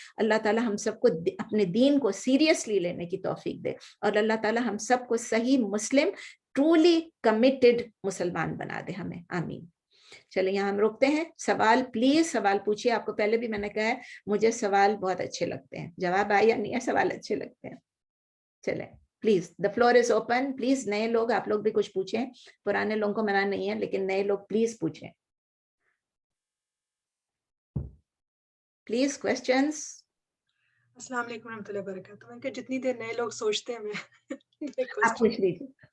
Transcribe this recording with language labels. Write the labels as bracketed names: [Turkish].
[Urdu] اللہ تعالیٰ ہم سب کو اپنے دین کو سیریسلی لینے کی توفیق دے, اور اللہ تعالیٰ ہم سب کو صحیح مسلم, ٹرولی کمیٹڈ مسلمان بنا دے ہمیں. آمین. چلیں یہاں ہم روکتے ہیں. سوال پلیز سوال پوچھیے. آپ کو پہلے بھی میں نے کہا ہے مجھے سوال بہت اچھے لگتے ہیں, جواب آیا نہیں ہے, سوال اچھے لگتے ہیں. چلیں please, [English] the floor is open. [Urdu] Please نئے لوگ, آپ لوگ بھی کچھ پوچھیں, پرانے لوگوں کو منع نہیں ہے, لیکن نئے لوگ پلیز پوچھیں. Please questions. [Arabic] السلام علیکم ورحمۃ اللہ وبرکاتہ. [Urdu] میں کہ جتنی دیر نئے لوگ سوچتے ہیں میں آپ پوچھ لیجیے.